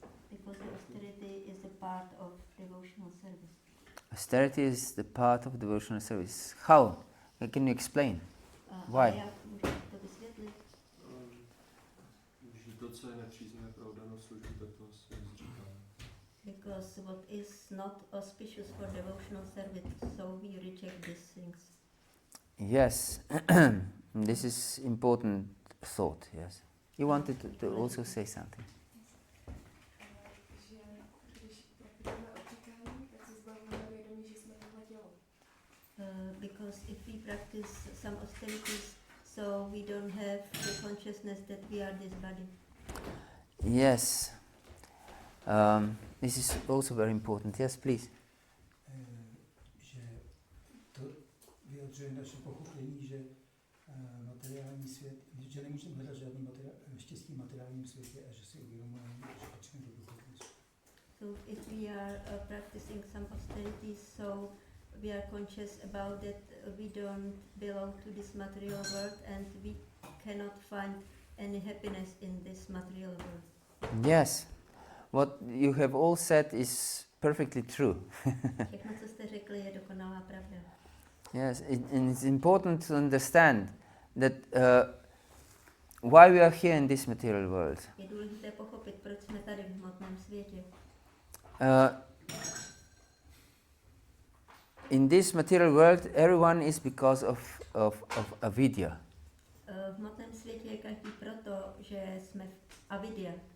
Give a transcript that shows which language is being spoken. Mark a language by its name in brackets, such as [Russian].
[English] Because the austerity is a part of devotional service. Austerity is the part of devotional service. How? Can you explain? Why? [Czech] Jak můžete to vysvětlit? Že to, co je nepříznivé pro oddanou službu, tak to se odříká. [English] Because what is not auspicious for devotional service, so we reject these things. Yes, this is important thought, yes. You wanted to also say something. Because if we practice some austerities, so we don't have the consciousness that we are this body. Yes, this is also very important. Yes, please. [Czech] Že to vyjadřuje naše pochopení, že materiální svět, že nemůžeme hledat žádný štěstí v materiálním světě a že si uvědomujeme, že potřebujeme do duchovnosti. [English] So if we are practicing some austerities, so we are conscious about that we don't belong to this material world and we cannot find any happiness in this material world. Yes, what you have all said is perfectly true. [Czech] Všechno, co jste řekli, je dokonalá pravda. [English] Yes, and it's important to understand that why we are here in this material world. [Czech] Je důležité pochopit, proč jsme tady v hmotném světě. [English] In this material world, everyone is because of avidya. [Czech] V hmotném světě je každý proto, že jsme v avidya.